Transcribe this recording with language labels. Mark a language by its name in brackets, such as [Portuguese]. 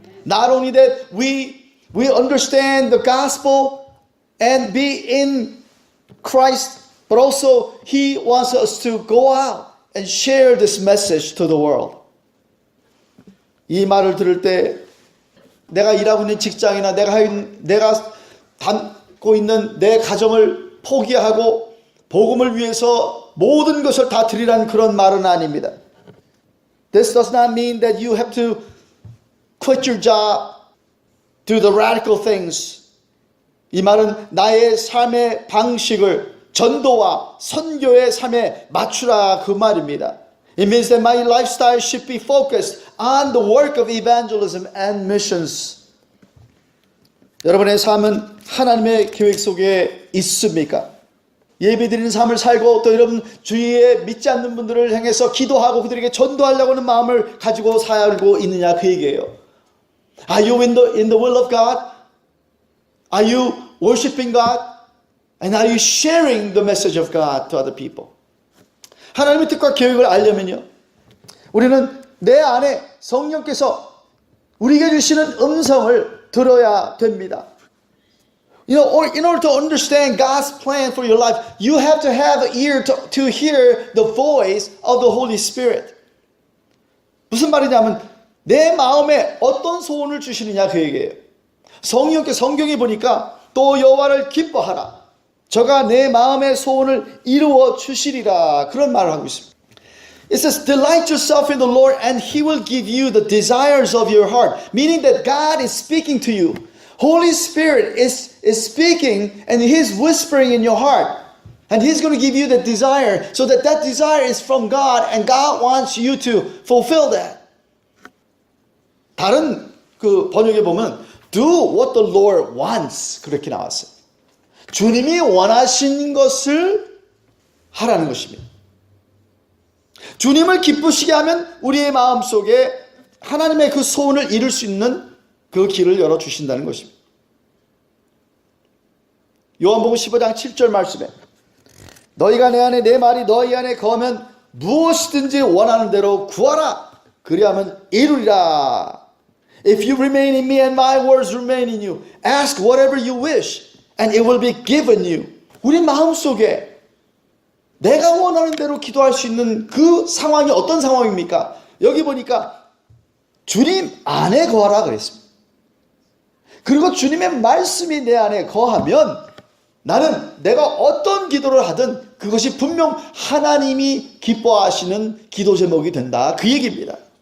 [English] Not only that we understand the gospel and be in Christ, but also He wants us to go out and share this message to the world. [Korean] 이 말을 들을 때 내가 일하고 있는 직장이나 내가 담고 있는 내 가정을 포기하고 복음을 위해서 모든 것을 다 드리라는 그런 말은 아닙니다. [English] This does not mean that you have to quit your job, do the radical things. [Korean] 이 말은 나의 삶의 방식을 전도와 선교의 삶에 맞추라 그 말입니다. [English] It means that my lifestyle should be focused on the work of evangelism and missions. [Korean] 여러분의 삶은 하나님의 계획 속에 있습니까? 예배드리는 삶을 살고 또 여러분 주위에 믿지 않는 분들을 향해서 기도하고 그들에게 전도하려고 하는 마음을 가지고 살고 있느냐 그 얘기예요. [English] Are you in the will of God? Are you worshiping God? And are you sharing the message of God to other people? [Korean] 하나님의 뜻과 계획을 알려면요, 우리는 내 안에 성령께서 우리에게 주시는 음성을 들어야 됩니다. [English] You know, in order to understand God's plan for your life, you have to have an ear to hear the voice of the Holy Spirit. [Korean] 무슨 말이냐면 내 마음에 어떤 소원을 주시느냐 그 얘기예요. 성경에 보니까 또 여호와를 기뻐하라. 저가 내 마음의 소원을 이루어 주시리라. 그런 말을 하고 있습니다. [English] It says, delight yourself in the Lord and He will give you the desires of your heart. Meaning that God is speaking to you. Holy Spirit is speaking and He's whispering in your heart. And He's going to give you the desire so that desire is from God and God wants you to fulfill that. [Korean] 다른 그 번역에 보면 [English] do what the Lord wants [Korean] 그렇게 나왔어요. 주님이 원하시는 것을 하라는 것입니다. 주님을 기쁘시게 하면 우리의 마음속에 하나님의 그 소원을 이룰 수 있는 그 길을 열어주신다는 것입니다. 요한복음 15장 7절 말씀에 너희가 내 안에 내 말이 너희 안에 거하면 무엇이든지 원하는 대로 구하라. 그리하면 이루리라. [English] If you remain in me and my words remain in you, ask whatever you wish and it will be given you. [Korean] 우리 마음속에 내가 원하는 대로 기도할 수 있는 그 상황이 어떤 상황입니까? 여기 보니까 주님 안에 거하라 그랬습니다. 그리고 주님의 말씀이 내 안에 거하면 나는 내가 어떤 기도를 하든 그것이 분명 하나님이 기뻐하시는 기도 제목이 된다. 그 얘기입니다.